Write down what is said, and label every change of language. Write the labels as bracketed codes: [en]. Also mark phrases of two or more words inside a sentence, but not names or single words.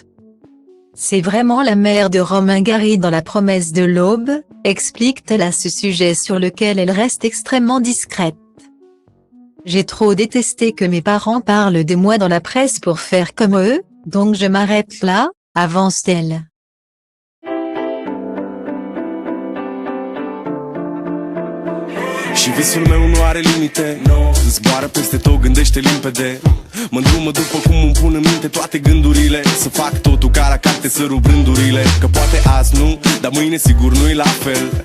[fr] C'est vraiment la mère de Romain Gary dans La promesse de l'aube, explique-t-elle à ce sujet sur lequel elle reste extrêmement discrète. J'ai trop détesté que mes parents parlent de moi dans la presse pour faire comme eux, donc je m'arrête là, avance-t-elle. [ro] Și visul meu nu are limite, no. Zboară peste tot, gândește limpede. Mă îndrumă după cum îmi pun în minte toate gândurile. Să fac totul ca la carte, să rup rândurile. Că poate azi nu, dar mâine sigur nu-i la fel.